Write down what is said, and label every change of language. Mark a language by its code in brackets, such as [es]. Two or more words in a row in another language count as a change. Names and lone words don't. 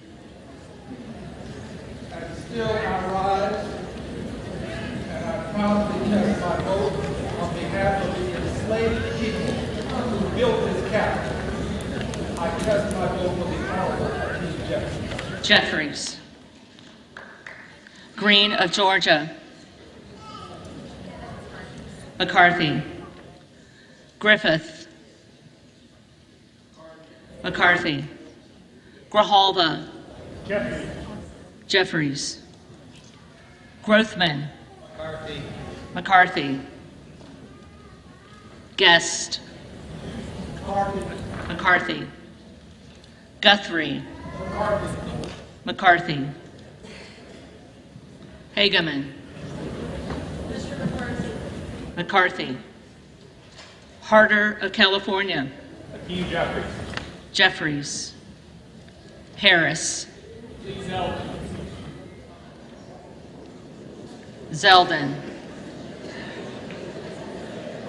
[en] And still I rise, and I proudly test my vote on behalf of the enslaved people who built this capital. I test my vote for the Honorable Hakeem Jeffries. Jeffries. Green of Georgia. McCarthy. Griffith. McCarthy. Grijalva. Jeffries. Grothman. McCarthy. Guest. McCarthy. Guthrie. McCarthy. Hageman. McCarthy. Harder of California. Jeffries. Harris. Zeldin.